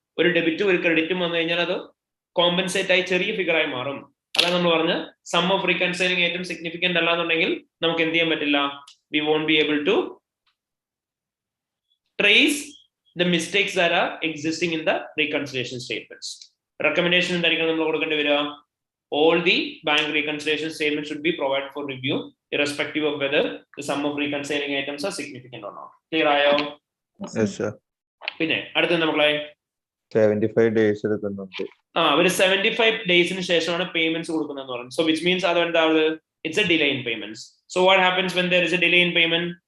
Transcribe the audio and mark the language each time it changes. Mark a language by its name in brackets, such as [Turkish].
[Malayalam] ഒരു ഡെബിറ്റും ഒരു ക്രെഡിറ്റും വന്നു കഴിഞ്ഞാൽ അത് കോമ്പൻസേറ്റ് ആയി ചെറിയ ഫിഗർ ആയി മാറും. അതാണ് നമ്മൾ പറഞ്ഞ സം ഓഫ് റീകൺസൈലിംഗ് ഐറ്റം സിഗ്നിഫിക്കന്റ് അല്ലാന്നുണ്ടെങ്കിൽ നമുക്ക് എന്ത് ചെയ്യാൻ പറ്റില്ല? [English] We won't be able to trace the mistakes that are existing in the reconciliation statements. [Malayalam] Recommendation എന്തായിരിക്കും നമ്മൾ കൊടുക്കേണ്ടി വരിക? [English] All the bank reconciliation statements should be provided for review, irrespective of whether the sum of reconciling items are significant or not. [Malayalam] Clear ayo? [English] Yes, sir. [Malayalam] പിന്നെ അടുത്ത നമ്മളെ 75 days എടുക്കുന്നുണ്ട്. ഒരു 75 ഡേയ്സിന് ശേഷമാണ് പേയ്മെന്റ്സ് കൊടുക്കുന്നതെന്ന് പറയുന്നത്. [English] So which means [Malayalam] അതെന്താണ്? [English] It's a delay in payments. So what happens when there is a delay in payment?